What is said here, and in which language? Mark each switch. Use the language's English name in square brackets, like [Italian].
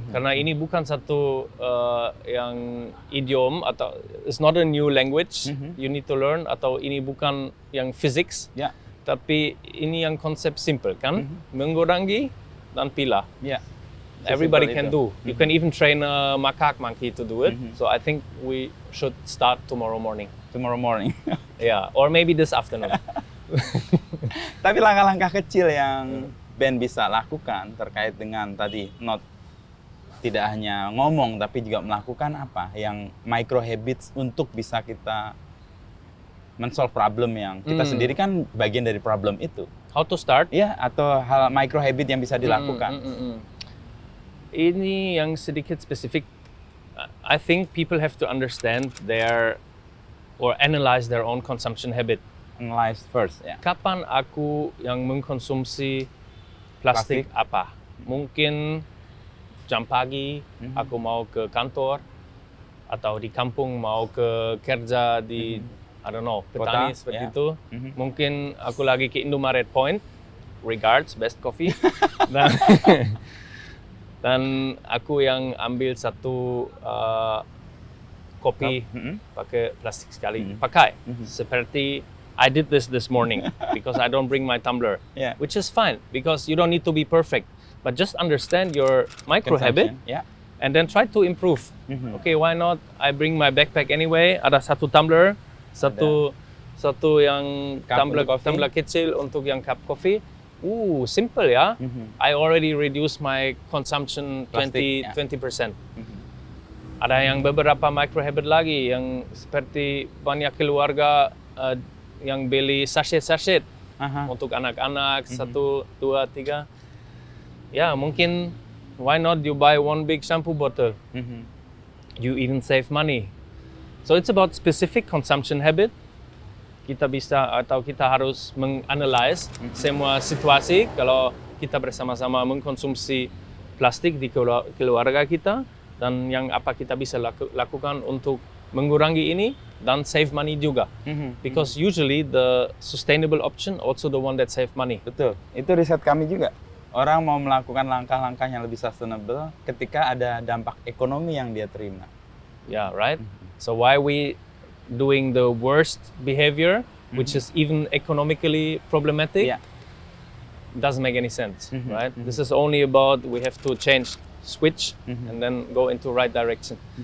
[Indonesian] Karena ini bukan satu yang idiom atau [English] it's not a new language you need to learn, [Indonesian] atau ini bukan yang physics, tapi ini yang konsep simple kan, mengurangi dan pilah. [English] Everybody can do. You can even train a monkey to do it. So I think we should start tomorrow morning. Yeah, or maybe this afternoon. [Indonesian] Tapi langkah-langkah kecil yang Ben bisa lakukan terkait dengan tadi tidak hanya ngomong tapi juga melakukan apa yang micro habits untuk bisa kita men-solve problem yang kita sendiri kan bagian dari problem itu. [English] How to start? [Indonesian] Ya, atau hal micro habit yang bisa dilakukan. Ini yang sedikit spesifik. [English] I think people have to understand or analyze their own consumption habit. Analyze first, ya. [Indonesian] Kapan aku yang mengkonsumsi plastik apa? Mungkin jam pagi aku mau ke kantor, atau di kampung mau ke kerja di [English] I don't know, [Indonesian] petani seperti itu. Mungkin aku lagi ke Indomaret Point. [English] Regards, best coffee. [Indonesian] Dan aku yang ambil satu kopi pakai plastik sekali. Pakai. [English] Seperti I did this morning because I don't bring my tumbler. Which is fine because you don't need to be perfect. But just understand your micro habit and then try to improve. Okay, why not? I bring my backpack anyway. [Indonesian] Ada satu tumbler, satu yang tumbler kecil untuk yang cup coffee. Simple ya. [English] I already reduced my consumption 20%. [Indonesian] Ada yang beberapa micro habit lagi yang seperti banyak keluarga yang beli sachet untuk anak-anak 1, 2, 3. Ya, mungkin [English] why not you buy one big shampoo bottle? You even save money. So it's about specific consumption habit. [Indonesian] Kita bisa atau kita harus menganalize semua situasi kalau kita bersama-sama mengkonsumsi plastik di keluarga kita, dan yang apa kita bisa lakukan untuk mengurangi ini dan [English] save money [Indonesian] juga. [English] Because usually the sustainable option also the one that save money. [Indonesian] Betul. Itu riset kami juga. Orang mau melakukan langkah-langkah yang lebih sustainable ketika ada dampak ekonomi yang dia terima. [English] Yeah, right. So why we doing the worst behavior, which is even economically problematic, doesn't make any sense, right? This is only about we have to switch and then go into right direction.